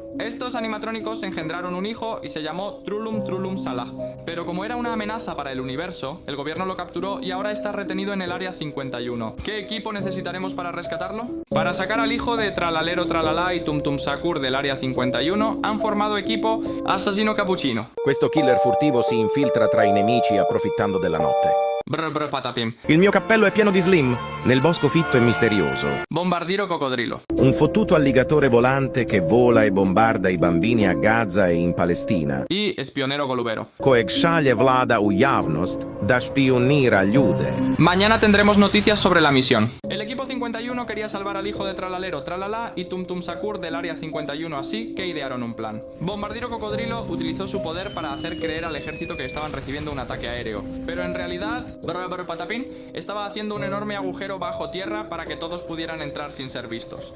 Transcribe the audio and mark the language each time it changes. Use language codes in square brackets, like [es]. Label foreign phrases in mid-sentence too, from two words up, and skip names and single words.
[es] Estos animatrónicos engendraron un hijo y se llamó Trulum Trulum Salah. Pero como era una amenaza para el universo, el gobierno lo capturó y ahora está retenido en el Área 51. ¿Qué equipo necesitaremos para rescatarlo? Para sacar al hijo de Tralalero Tralala y Tum Tum Sakur del Área 51 han formado equipo Assassino Cappuccino. [it] Questo killer furtivo si infiltra tra i nemici approfittando della notte. Brr brr patapim. Il mio cappello è pieno di slim, nel bosco fitto e misterioso. Bombardiro Cocodrilo. Un fottuto alligatore volante che vola e bombarda i bambini a Gaza e in Palestina. [es] Y Espionero Golubero. [hr] Kojeg šalje vlada u javnost da špionira ljude. [es] Mañana tendremos noticias sobre la misión. El equipo 51 quería salvar al hijo de Tralalero Tralala y Tum Tum Sakur del Área 51, así que idearon un plan. Bombardiro Cocodrilo utilizó su poder para hacer creer al ejército que estaban recibiendo un ataque aéreo, pero en realidad Patapín estaba haciendo un enorme agujero bajo tierra para que todos pudieran entrar sin ser vistos.